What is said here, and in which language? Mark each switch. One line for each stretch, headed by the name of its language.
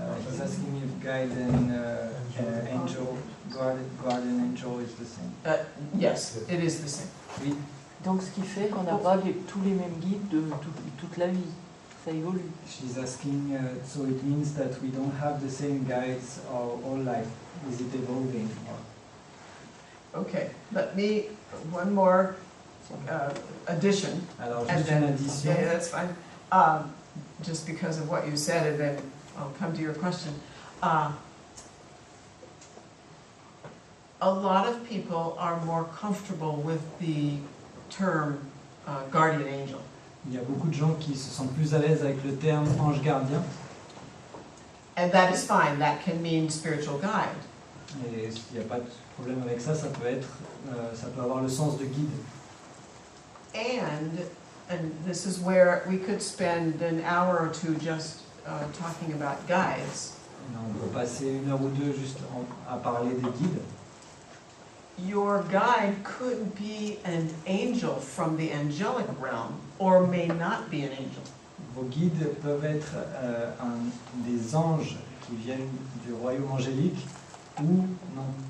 English: He's asking if guide and angel, guardian angel is the same. Yes, it is the same.
French: Oui. Donc ce qui fait qu'on n'a pas tous les mêmes guides de toute la vie. Ça évolue.
English: She's asking, so it means that we don't have the same guides all life. Is it evolving? Okay, let me, one more addition.
French: Alors,
English: And
French: juste
English: then,
French: une addition.
English: yeah, that's fine. Just because of what you said, and then I'll come to your question. A lot of people are more comfortable with the term guardian angel.
French: Il y a beaucoup de gens qui se sentent plus à l'aise avec le terme ange gardien.
English: And that is fine, that can mean spiritual guide.
French: Et il n'y a pas de problème avec ça, ça peut avoir le sens de guide.
English: And this is where we could spend an hour or two just talking about guides.
French: On peut passer une heure ou deux juste à parler des guides.
English: Your guide could be an angel from the angelic realm, or may not be an angel.
French: Vos guides peuvent être des anges qui viennent du royaume angélique ou non.